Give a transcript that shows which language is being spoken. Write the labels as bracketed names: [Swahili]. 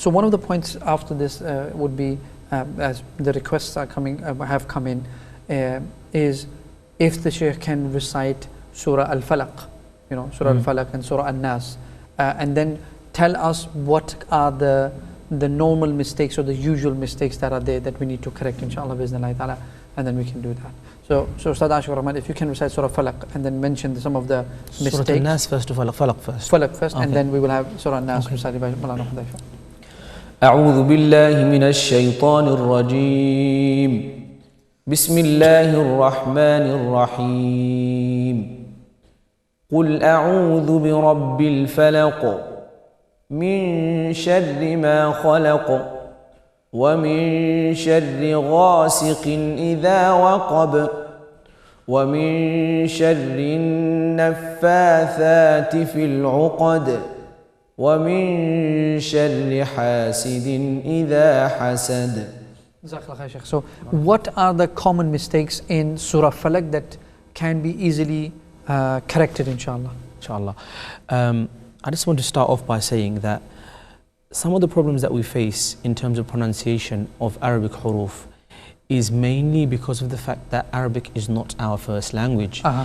[English] So one of the points after this would be, as the requests are have come in, is if the Shaykh can recite Surah Al-Falaq, you know, Surah Al-Falaq and Surah Al-Nas, and then tell us what are the normal mistakes or the usual mistakes that are there that we need to correct, inshallah, bi'iznillahi ta'ala, and then we can do that. So Ustad Ashur Rahman, if you can recite Surah Falaq and then mention some of the mistakes. Surah Al-Nas first or Falaq first? Falaq first, and then we will have Surah Al-Nas recited by Malana Hudayfa. [Arabic] أعوذ بالله من الشيطان الرجيم بسم الله الرحمن الرحيم قل أعوذ برب الفلق من شر ما خلق ومن شر غاسق إذا وقب ومن شر النفاثات في العقد ومن شر حاسد إذا حسد. [English] So what are the common mistakes in Surah Falaq that can be easily corrected, inshallah? Inshallah. I just want to start off by saying that some of the problems that we face in terms of pronunciation of Arabic huruf is mainly because of the fact that Arabic is not our first language.